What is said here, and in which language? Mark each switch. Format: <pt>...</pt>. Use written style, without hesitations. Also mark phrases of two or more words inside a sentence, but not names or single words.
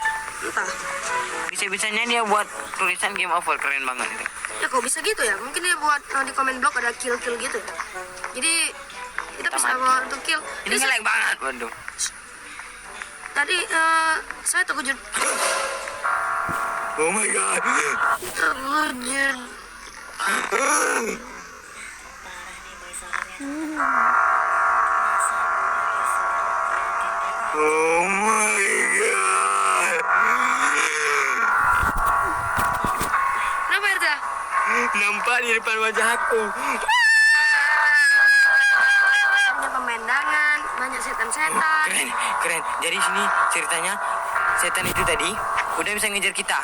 <id>Entah. Bisa-bisanya dia buat tulisan</id> <en>game over,</en> <id>keren banget itu. Ya kok bisa gitu ya? Mungkin dia buat di</id> <en>comment blog</en> <id>ada kill gitu ya. Jadi kita bisa buat untuk kill. Ini nge-lag banget, waduh. Tadi saya terkejut.</id> <en>Oh my god.</en> <id>Terkejut.</id> <en>Oh my god.</en> <id>Kenapa Erda? Nampak di depan wajah aku. Banyak pemandangan, banyak setan-setan. Keren. Jadi sini ceritanya setan itu tadi udah bisa ngejar kita.</id>